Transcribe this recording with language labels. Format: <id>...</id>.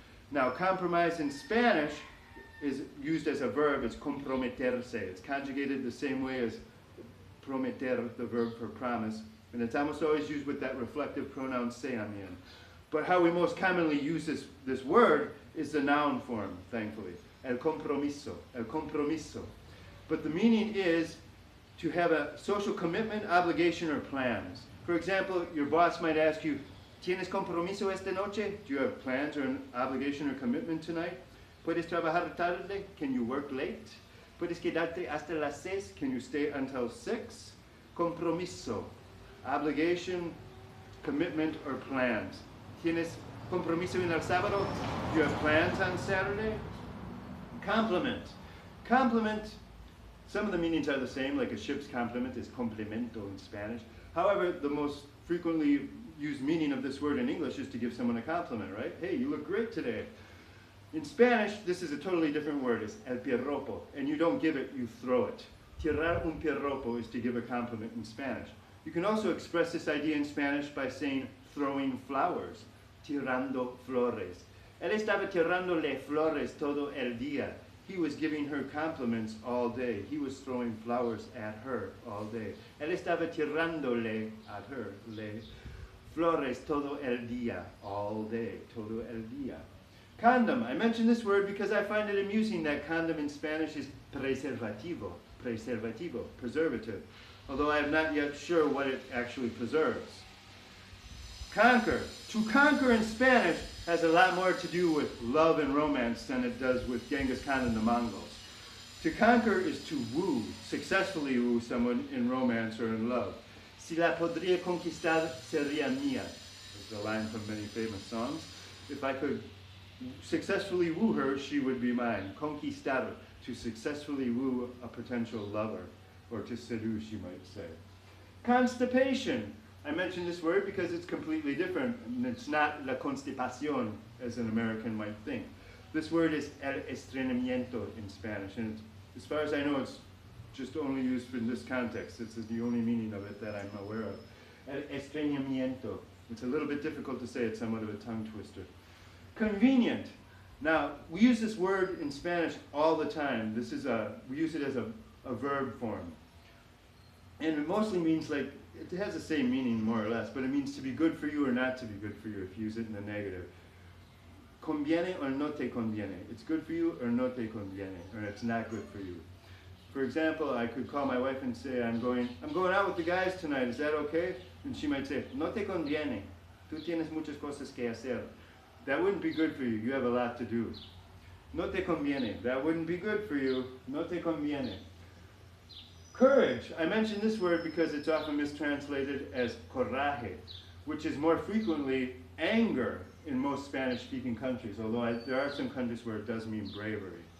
<en>Now, compromise in Spanish is used as a verb. It's comprometerse. It's conjugated the same way as prometer, the verb for promise. And it's almost always used with that reflective pronoun se on the end. But how we most commonly use this word is the noun form, thankfully.</en> <es>El compromiso, el compromiso.</es> <en>But the meaning is to have a social commitment, obligation, or plans. For example, your boss might ask you,</en> <es>¿Tienes compromiso esta noche?</es> <en>Do you have plans or an obligation or commitment tonight?</en> <es>¿Puedes trabajar tarde?</es> <en>Can you work late?</en> <es>¿Puedes quedarte hasta las 6?</es> <en>Can you stay until 6?</en> <es>Compromiso.</es> <en>Obligation, commitment, or plans.</en> <es>¿Tienes compromiso en el sábado?</es> <en>Do you have plans on Saturday? Compliment. Compliment, some of the meanings are the same, like a ship's complement is complemento in Spanish. However, the most frequently used meaning of this word in English is to give someone a compliment, right? Hey, you look great today. In Spanish, this is a totally different word. It's el piropo, and you don't give it, you throw it.</en> <es>Tirar un piropo</es> <en>is to give a compliment in Spanish. You can also express this idea in Spanish by saying throwing flowers,</en> <es>tirando flores. Él estaba tirándole flores todo el día.</es> <en>He was giving her compliments all day. He was throwing flowers at her all day.</en> <es>Él estaba tirándole</es> <en>at her,</en> <es>le, flores todo el día,</es> <en>all day,</en> <es>todo el día.</es> <en>Condom. I mention this word because I find it amusing that condom in Spanish is preservativo, preservativo, preservative, although I am not yet sure what it actually preserves. Conquer. To conquer in Spanish has a lot more to do with love and romance than it does with Genghis Khan and the Mongols. To conquer is to woo, successfully woo someone in romance or in love.</en> <es>Si la podría conquistar, sería mía.</es> <en>Is a line from many famous songs. If I could successfully woo her, she would be mine. Conquistar, to successfully woo a potential lover, or to seduce, you might say. Constipation. I mention this word because it's completely different. And it's not la constipación, as an American might think. This word is el estreñimiento in Spanish, and as far as I know, it's just only used in this context. This is the only meaning of it that I'm aware of. El estreñimiento. It's a little bit difficult to say. It's somewhat of a tongue twister. Convenient. Now, we use this word in Spanish all the time. We use it as a verb form. And it mostly means, like, it has the same meaning more or less, but it means to be good for you or not to be good for you if you use it in the negative. Conviene or</en> <es>no te conviene.</es> <en>It's good for you or no te conviene, or it's not good for you. For example, I could call my wife and say, I'm going out with the guys tonight, is that okay? And she might say,</en> <es>no te conviene. Tú tienes muchas cosas que hacer.</es> <en>That wouldn't be good for you. You have a lot to do.</en> <es>No te conviene.</es> <en>That wouldn't be good for you.</en> <es>No te conviene.</es> <en>Courage. I mention this word because it's often mistranslated as coraje, which is more frequently anger in most Spanish-speaking countries, although there are some countries where it does mean bravery.</en>